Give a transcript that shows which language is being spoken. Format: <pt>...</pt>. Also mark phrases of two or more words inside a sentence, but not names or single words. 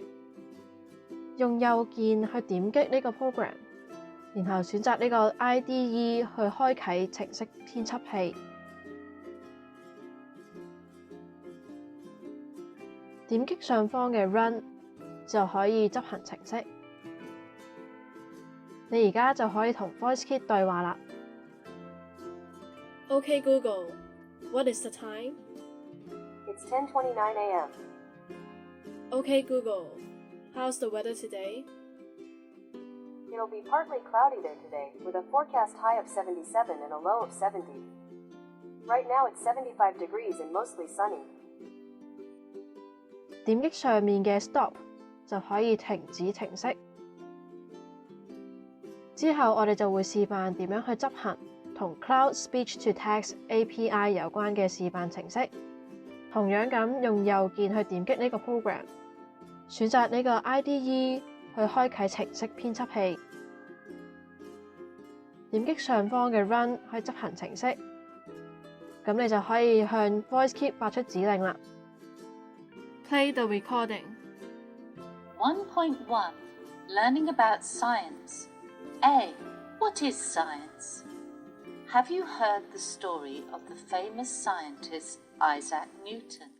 <yue>用右鍵去點擊呢個 program， 然後選擇呢個 IDE 去開啟程式編輯器。點擊上方嘅 Run 就可以執行程式。你而家就可以同 VoiceKit 對話啦。</yue> <en>Okay, Google, what is the time? It's 10:29 a.m. Okay, Google, how's the weather today? It'll be partly cloudy there today, with a forecast high of 77 and a low of 70. Right now it's 75 degrees and mostly sunny.</en> <yue>點擊上面嘅 Stop 就可以停止程式。之後我哋就會示範點樣去執行同 Cloud Speech to Text API 有關嘅示範程式。同樣咁用右鍵去點擊呢個 program， 選擇呢個 IDE 去開啟程式編輯器。點擊上方嘅 Run 去執行程式。咁你就可以向 VoiceKit 發出指令啦。</yue> <en>Play the recording. 1.1 Learning about science. A. What is science? Have you heard the story of the famous scientist Isaac Newton?</en>